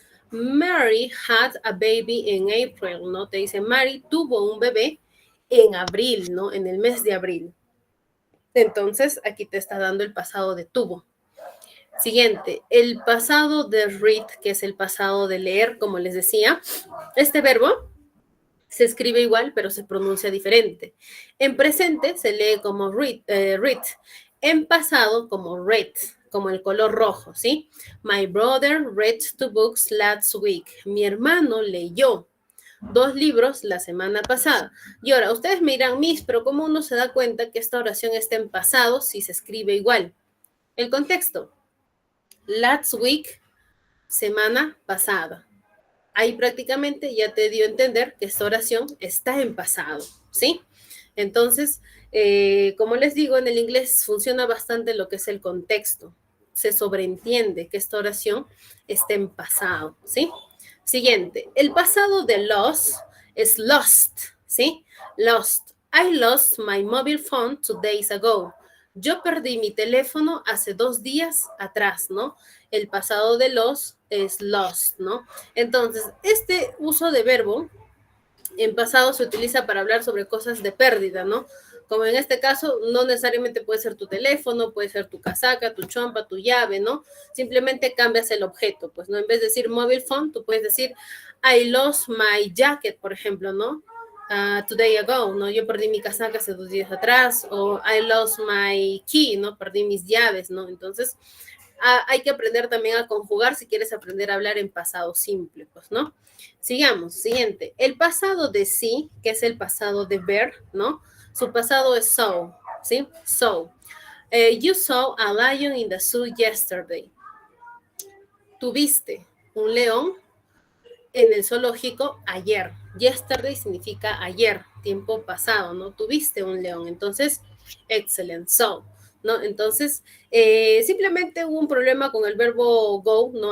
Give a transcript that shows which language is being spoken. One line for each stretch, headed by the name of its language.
English: Mary had a baby in April, ¿no?
Spanish: Te dice, Mary tuvo un bebé en abril, ¿no? En el mes de abril. Entonces, aquí te está dando el pasado de tuvo. Siguiente, el pasado de read, que es el pasado de leer, como les decía. Este verbo se escribe igual, pero se pronuncia diferente. En presente se lee como read. En pasado como read, como el color rojo, ¿sí?
English: My brother read 2 books last week.
Spanish: Mi hermano leyó 2 libros la semana pasada. Y ahora, ustedes me dirán, Miss, pero ¿cómo uno se da cuenta que esta oración está en pasado si se escribe igual? El contexto.
English: Last week,
Spanish: semana pasada. Ahí prácticamente ya te dio a entender que esta oración está en pasado, ¿sí? Entonces, como les digo, en el inglés funciona bastante lo que es el contexto. Se sobreentiende que esta oración está en pasado, ¿sí? Siguiente, el pasado de lost es lost, ¿sí? Lost.
English: I lost my mobile phone 2 days ago.
Spanish: Yo perdí mi teléfono hace 2 días atrás, ¿no? El pasado de los es lost, ¿no? Entonces, este uso de verbo en pasado se utiliza para hablar sobre cosas de pérdida, ¿no? Como en este caso, no necesariamente puede ser tu teléfono, puede ser tu casaca, tu chompa, tu llave, ¿no? Simplemente cambias el objeto, pues, ¿no? En vez de decir mobile phone, tú puedes decir
English: I lost my jacket,
Spanish: por ejemplo, ¿no?
English: 2 days ago,
Spanish: ¿no? Yo perdí mi casaca hace 2 días atrás, o
English: I lost my key,
Spanish: ¿no? Perdí mis llaves, ¿no? Entonces, hay que aprender también a conjugar si quieres aprender a hablar en pasado simple, pues, ¿no? Sigamos, siguiente. El pasado de sí, que es el pasado de ver, ¿no? Su pasado es saw, ¿sí? Saw.
English: You saw a lion in the zoo yesterday.
Spanish: Tuviste un león en el zoológico ayer. Yesterday significa ayer, tiempo pasado, ¿no? Tuviste un león. Entonces, excellent. So, ¿no? Entonces, simplemente hubo un problema con el verbo go, ¿no?